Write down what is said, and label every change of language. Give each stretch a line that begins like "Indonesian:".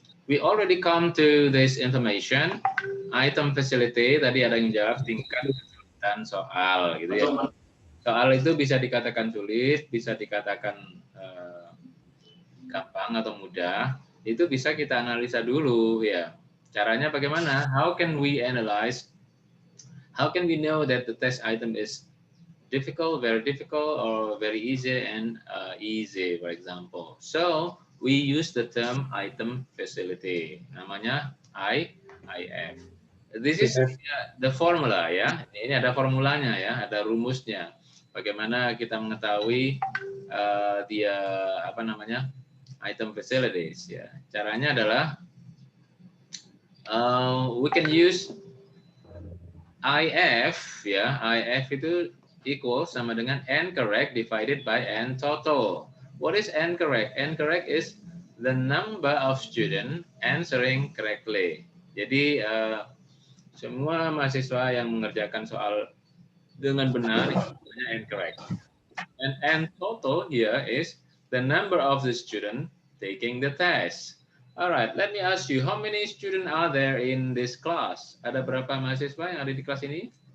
English: We already come to this information.
Indonesian: Item facility tadi ada yang jawab tingkat kesulitan soal, gitu ya. Soal itu bisa dikatakan sulit, bisa dikatakan gampang atau mudah. Itu bisa kita analisa dulu, ya. Caranya bagaimana?
English: How can we analyze? How can we know that the test item is difficult, very difficult, or very easy and easy, for example? So we use the term item facility.
Indonesian: Namanya
English: IF. This is the formula, ya.
Indonesian: Ini ada formulanya, ya. Ada rumusnya. Bagaimana kita mengetahui dia apa namanya item facilities, ya. Caranya adalah
English: we can use IF, ya. IF itu equal
Indonesian: sama dengan
English: n correct divided by n total. What is n correct? N correct is the number of student answering correctly.
Indonesian: Jadi semua mahasiswa yang mengerjakan soal dengan benar itu namanya n correct.
English: And n total here is the number of the student taking the test. Alright, let me ask you, how many students are there in this class?
Indonesian: Ada berapa mahasiswa yang ada di kelas ini?